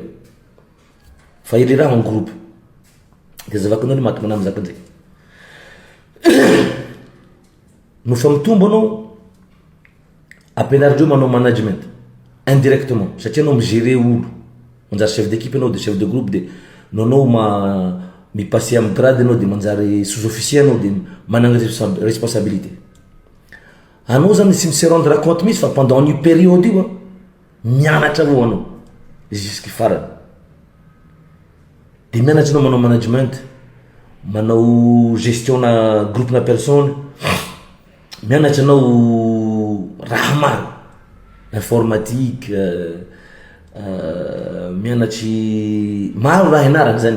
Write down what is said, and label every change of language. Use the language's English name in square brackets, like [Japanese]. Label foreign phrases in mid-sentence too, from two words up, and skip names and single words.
[Malagasy] Fa iry raha [French] en groupe. [Malagasy] De zavakanao ny maty manamy zaka ndraiky. No fa mitombo anao ampianarindreo manao [French] management indirectement [Malagasy] satria anao migérer olo. Manjary [French] chef d'équipe [Malagasy] anao de [French] chef de groupe [Malagasy] de nanao mipasser amin'ny grade anao de manjary sous-officier anao de managny responsabilité. Anao zany sy [French] se rendre compte [Malagasy] misy fa [French] pendant une période [Malagasy] io mianatra avao anao jusqu'y farany. De mianatra anao manao management, manao gestion na groupe na personne, mianatra anao raha maro, informatique, mianatry maro raha ianarana zany.